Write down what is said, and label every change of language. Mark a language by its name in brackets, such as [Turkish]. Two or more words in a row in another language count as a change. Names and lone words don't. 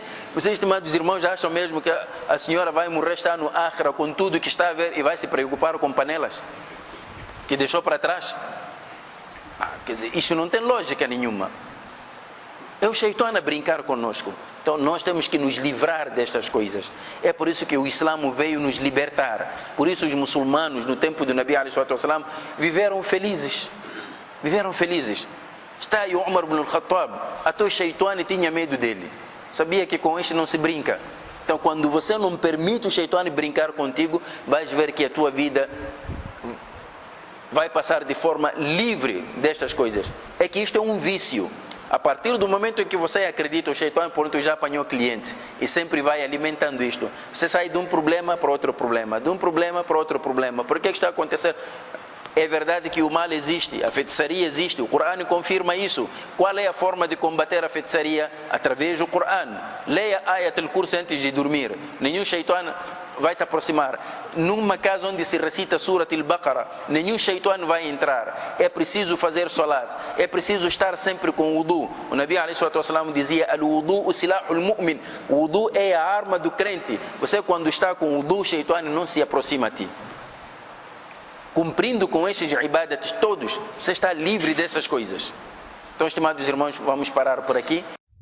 [Portuguese] Vocês, estimados irmãos, acham mesmo que a senhora vai morrer, está no Akhira com tudo que está a ver e vai se preocupar com panelas que deixou para trás? Quer dizer, isso não tem lógica nenhuma. É o Shaitan a brincar conosco. Então nós temos que nos livrar destas coisas. É por isso que o Islã veio nos libertar. Por isso os muçulmanos no tempo do [Arabic] نبي عليه الصلاة والسلام [Portuguese] viveram felizes. Viveram felizes. Está aí o Umar ibn al-Khattab. Até o Shaitani tinha medo dele. Sabia que com este não se brinca. Então quando você não permite o Shaitani brincar contigo, vais ver que a tua vida vai passar de forma livre destas coisas. É que isto é um vício. A partir do momento em que você acredita, o Shaitani, pronto, já apanhou cliente. E sempre vai alimentando isto. Você sai de um problema para outro problema. De um problema para outro problema. Por que está acontecendo? É verdade que o mal existe, a feitiçaria existe, o Corão confirma isso. Qual é a forma de combater a feitiçaria? Através do Corão. Leia Ayat al-Kursi antes de dormir. Nenhum Shaitani vai te aproximar. Numa casa onde se recita Surat al-Baqarah, nenhum Shaitani vai entrar. É preciso fazer salat. É preciso estar sempre com o wudu. O [Arabic] نبي عليه الصلاة والسلام [Portuguese] dizia: [Arabic] الوضوء سلاح المؤمن. [Portuguese] O wudu é a arma do crente. Você quando está com o wudu, o Shaitani não se aproxima a ti. Cumprindo com estes ibadats todos, você está livre dessas coisas. Então, estimados irmãos, vamos parar por aqui.